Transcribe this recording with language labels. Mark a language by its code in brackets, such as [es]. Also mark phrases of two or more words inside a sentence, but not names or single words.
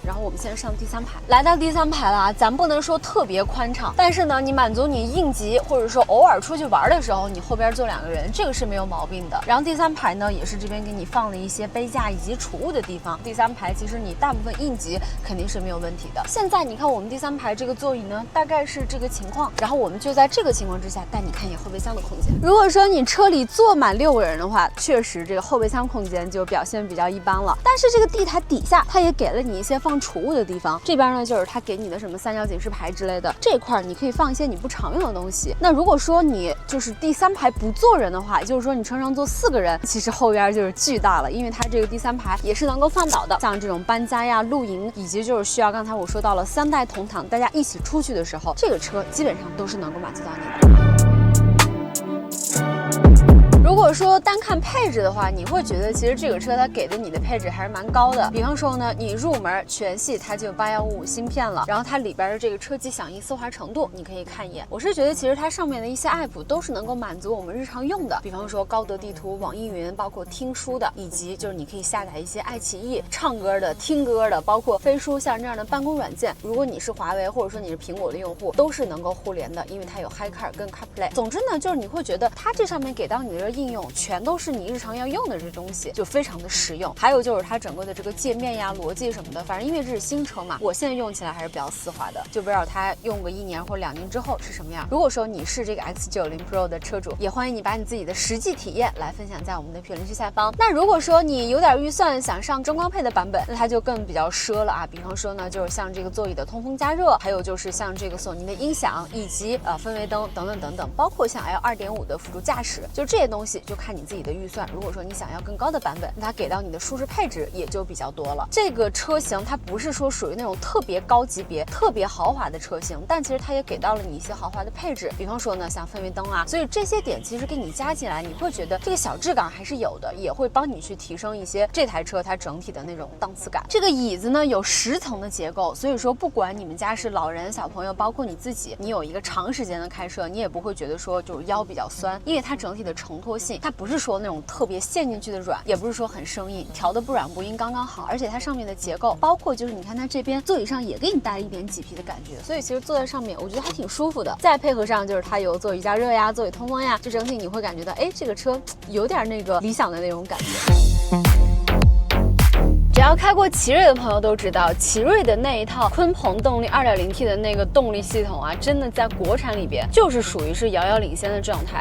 [zh] 然後我們現在上第3排，來到第3排了啊，咱不能說特別寬敞，但是呢，你滿足你應急或者說偶爾出去玩的時候，你後邊坐2個人，這個是沒有毛病的。然後第3排呢，也是這邊給你放了一些杯架以及儲物的地方。第3排其實你大部分應急肯定是沒有問題的。現在你看我們第3排這個座椅呢，大概是這個情況，然後我們就在這個情況之下帶你看一眼後備箱的空間。如果說你車裡坐滿6個人的話，確實這個後備箱空間就表現比較一般了。但是這個地台底下它也給了你一些放儲物的地方，這邊呢就是它給你的什麼3角警示牌之類的，這塊你可以放一些你不常用的東西。那如果說你就是第3排不坐人的話，也就是說你車上坐4個人，其實後邊就是巨大了，因為它這個第3排也是能夠放倒的，像這種搬家呀、露營，以及就是需要剛才我說到了3代同堂，大家一起出去的時候，這個車基本上都是能夠滿足到你的。如果說單看配置的話，你會覺得其實這個車它給的你的配置還是蠻高的。比方說呢，你入門全系它就8155芯片了，然後它裡邊的這個車機響應絲滑程度，你可以看一眼。我是覺得其實它上面的一些 app 都是能夠滿足我們日常用的，比方說高德地圖、網易雲，包括聽書的，以及就是你可以下載一些愛奇藝唱歌的、聽歌的，包括飛書像這樣的辦公軟件。如果你是華為或者說你是蘋果的用戶，都是能夠互聯的，因為它有 HiCar 跟 CarPlay。總之呢，就是你會覺得它這上面給到你的應用全都是你日常要用的這東西，就非常的實用。還有就是它整個的這個界面呀、邏輯什麼的，反正因為這是新車嘛，我現在用起來還是比較絲滑的，就不知道它用個1年或2年之後是什麼樣。如果說你是這個 X90 Pro 的車主，也歡迎你把你自己的實際體驗來分享在我們的評論區下方。那如果說你有點預算想上中高配的版本，那它就更比較奢了啊。比方說呢，就是像這個座椅的通風加熱，還有就是像這個索尼的音響，以及氛圍燈等等等等，包括像 L2.5 的輔助駕駛，就這些東西就看你自己的預算。如果說你想要更高的版本，那它給到你的舒適配置也就比較多了。這個車型它不是說屬於那種特別高級別、特別豪華的車型，但其實它也給到了你一些豪華的配置，比方說呢，像氛圍燈啊，所以這些點其實給你加進來，你會覺得這個小質感還是有的，也會幫你去提升一些這台車它整體的那種檔次感。這個椅子呢有10層的結構，所以說不管你們家是老人、小朋友，包括你自己，你有一個長時間的開車，你也不會覺得說就是腰比較酸，因為它整體的承托性，它不是說那種特別陷進去的軟，也不是說很生硬，調的不軟不硬剛剛好。而且它上面的結構，包括就是你看它這邊座椅上也給你帶了一點麂皮的感覺，所以其實坐在上面我覺得還挺舒服的。再配合上就是它有座椅加熱呀、座椅通風呀，就整體你會感覺到，哎，這個車有點那個理想的那種感覺。只要開過奇瑞的朋友都知道，奇瑞的那一套鯤鵬動力 2.0T 的那個動力系統啊，真的在國產裡邊就是屬於是遙遙領先的狀態。